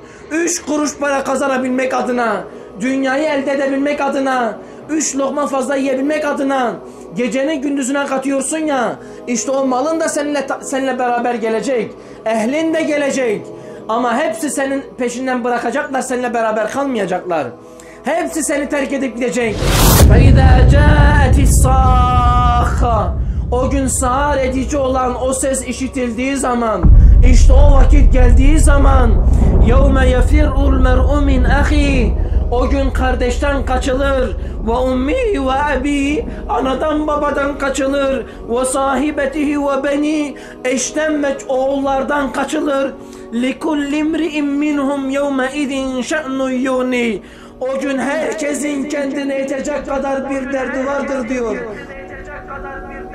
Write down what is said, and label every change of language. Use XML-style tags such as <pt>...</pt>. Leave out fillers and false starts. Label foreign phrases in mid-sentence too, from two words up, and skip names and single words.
<tr>3 kuruş para kazanabilmek adına. Dünyayı elde edebilmek adına. 3 lokma fazla yiyebilmek adına. Geceni gündüzüne katıyorsun ya. İşte o malın da seninle beraber gelecek. Ehlin de gelecek. Ama hepsi senin peşinden bırakacaklar. Seninle beraber kalmayacaklar. Hepsi seni terk edip gidecek.</tr> <ar>فَاِذَا جَاءَتِ الصَّاخَّةِ</ar> <tr>O gün sağır edici olan o ses işitildiği zaman, işte o vakit geldiği zaman,</tr> <ar>يَوْمَ يَفِرُّ الْمَرْءُ مِنْ أَخِيهِ</ar> <tr>O gün kardeşten kaçılır.</tr> <ar>وَاُمِّهِ وَأَبِيهِ</ar> <tr>Anadan babadan kaçılır.</tr> <ar>وَصَاحِبَتِهِ وَبَنِيهِ</ar> <tr>Eşten ve oğullardan kaçılır.</tr> <ar>لِكُلِّ امْرِئٍ مِّنْهُمْ يَوْمَئِذٍ شَأْنُ يُغْنِيهِ</ar> <tr>O gün herkesin kendine yetecek kadar bir derdi vardır diyor.</tr>